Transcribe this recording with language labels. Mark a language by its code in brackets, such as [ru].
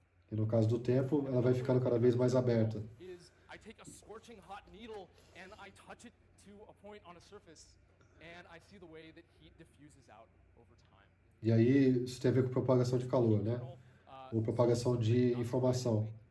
[pt] E no caso do tempo, ela vai ficando cada vez mais aberta. [en] I take a scorching hot needle and I touch it to a point on a surface and I see the way that heat diffuses out over time. [pt] E aí isso tem a ver com propagação de calor, né? Ou propagação de informação.